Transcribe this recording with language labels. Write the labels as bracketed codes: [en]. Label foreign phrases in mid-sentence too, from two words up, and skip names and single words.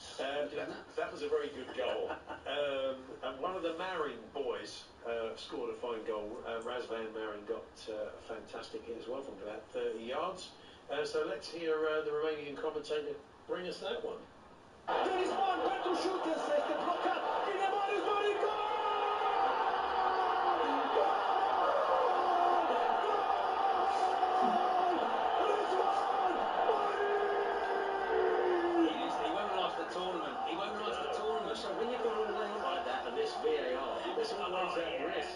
[en] That was a very good goal. And one of the Marin boys scored a fine goal. Razvan Marin got a fantastic hit as well from about 30 yards. So let's hear the Romanian commentator bring us that one. [ro] Griezmann pentru șut, însă este blocat. Vine Marius Marin, gol! [en] He won't last the tournament. He won't last the tournament. So when you've got all that like that and this VAR, there's always that risk.